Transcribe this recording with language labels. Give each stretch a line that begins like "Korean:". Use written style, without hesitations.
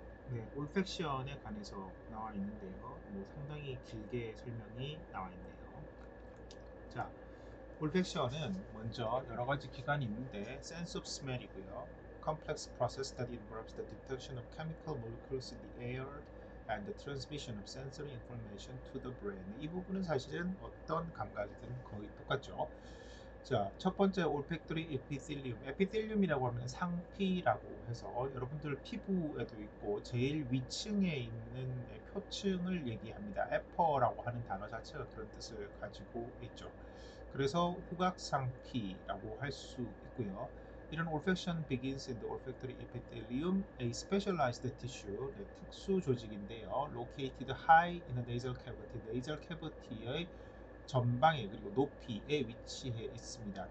Korean: 네, 올팩션에 관해서 나와 있는데요. 상당히 길게 설명이 나와 있네요. 자, 올팩션은 먼저 여러 가지 기관이 있는데 sense of smell이고요.
English: complex process that involves the detection of chemical molecules in the air and the transmission of sensory information to the brain.
Korean: 이 부분은 사실은 어떤 감각이든 거의 똑같죠. 자, 첫 번째 올팩토리 에피텔리움. 에피텔리움이라고 하면 상피라고 해서 여러분들 피부에도 있고 제일 위층에 있는 표층을 얘기합니다. 에퍼라고 하는 단어 자체가 그런 뜻을 가지고 있죠. 그래서 후각상피라고 할 수 있고요.
English: 이런 olfaction begins in the olfactory epithelium, a specialized tissue,
Korean: 특수 조직인데요.
English: located high in the nasal cavity, nasal cavity의
Korean: 전방에 그리고 높이에 위치해 있습니다.